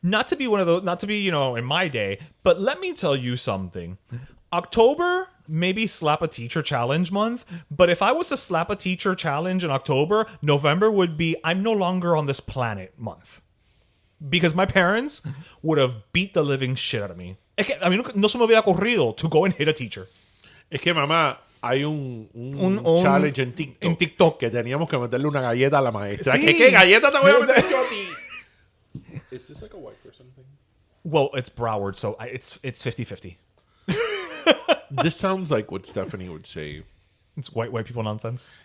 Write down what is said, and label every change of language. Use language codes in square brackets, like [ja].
[en] Not to be one of those, not to be, in my day, but let me tell you something. October, maybe slap a teacher challenge month, but if I was to slap a teacher challenge in October, November would be I'm no longer on this planet month. Because my parents would have beat the living shit out of me. [es] A mí no se me hubiera ocurrido [en] to go and hit a teacher. [es] Es que mamá, hay un challenge en TikTok que teníamos que meterle una galleta a la maestra. Sí. ¿Qué galleta te voy a meter yo a ti? [en] Is this like a wife or something? Well, it's Broward, so it's 50-50. This sounds like what Stephanie would say. It's white people nonsense.